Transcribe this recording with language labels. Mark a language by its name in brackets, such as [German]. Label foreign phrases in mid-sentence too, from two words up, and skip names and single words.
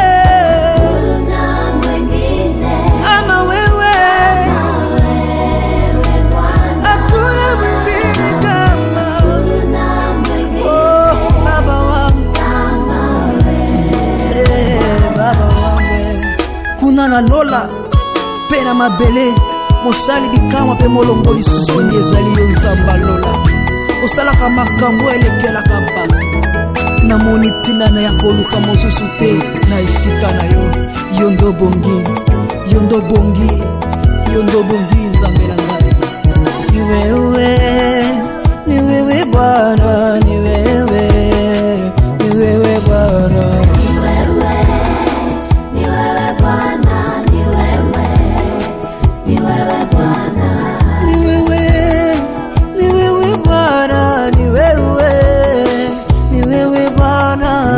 [Swahili] Hakuna mwengine kama wewe, wewe Bwana. hakuna mwingine kama Hakuna mwengine oh, Baba wangu Baba wangu. [Lingala] Kuna na lola pe na mabele mosali bikamwa pe molongoli soni ezali yo nzamba lola. Osalaka makambo elekelaka bato, namoni ntina na ya koluka mosusu te na esika na yo. Yo ndo bongi, yo ndo bongi, yo ndo bongi nzambe na ngai. [Swahili] Ni wewe, ni wewe Bwana, ni wewe, ni wewe Bwana. ni wewe Bwana, ni wewe, ni wewe Bwana. Ni wewe, ni wewe Bwana, ni wewe, ni wewe Bwana.